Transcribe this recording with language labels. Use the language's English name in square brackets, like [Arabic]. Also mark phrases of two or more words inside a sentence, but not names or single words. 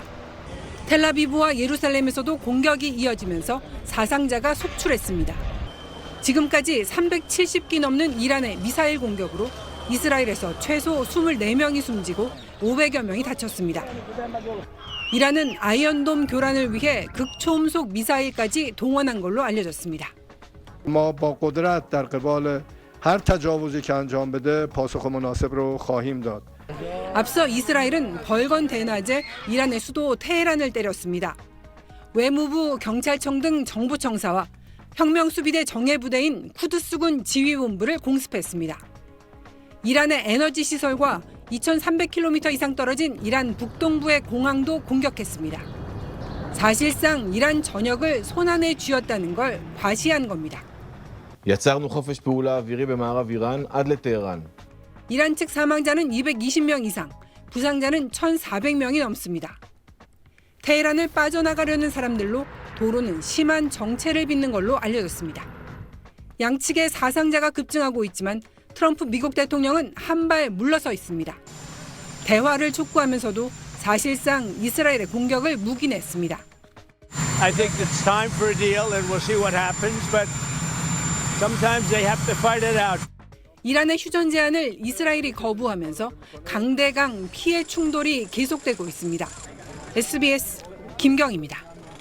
[Korean] 텔라비브와 예루살렘에서도 공격이 이어지면서 사상자가 속출했습니다. 지금까지 370기 넘는 이란의 미사일 공격으로 이스라엘에서 최소 24명이 숨지고 500여 명이 다쳤습니다. 이란은 아이언돔 교란을 위해 극초음속 미사일까지 동원한 걸로 알려졌습니다. [Persian] ما با قدرت در قبال هر تجاوزی که انجام بده پاسخ مناسب رو خواهیم داد. [Korean] 앞서 이스라엘은 벌건 대낮에 이란의 수도 테헤란을 때렸습니다. 외무부, 경찰청 등 정부청사와 혁명수비대 정예부대인 쿠드스군 지휘본부를 공습했습니다. 이란의 에너지 시설과 2,300km 이상 떨어진 이란 북동부의 공항도 공격했습니다. 사실상 이란 전역을 손안에 쥐었다는 걸 과시한 겁니다. [Hebrew] יצרנו חופש פעולה אווירי במערב איראן עד לטהרן. [Korean] 이란 측 사망자는 220명 이상, 부상자는 1,400명이 넘습니다. 테헤란을 빠져나가려는 사람들로 도로는 심한 정체를 빚는 걸로 알려졌습니다. 양측의 사상자가 급증하고 있지만 트럼프 미국 대통령은 한 발 물러서 있습니다. 대화를 촉구하면서도 사실상 이스라엘의 공격을 묵인했습니다. [English] I think it's time for a deal and we'll see what happens, but sometimes they have to fight it out. [Korean] 이란의 휴전 제안을 이스라엘이 거부하면서 강대강 피해 충돌이 계속되고 있습니다. SBS 김경입니다.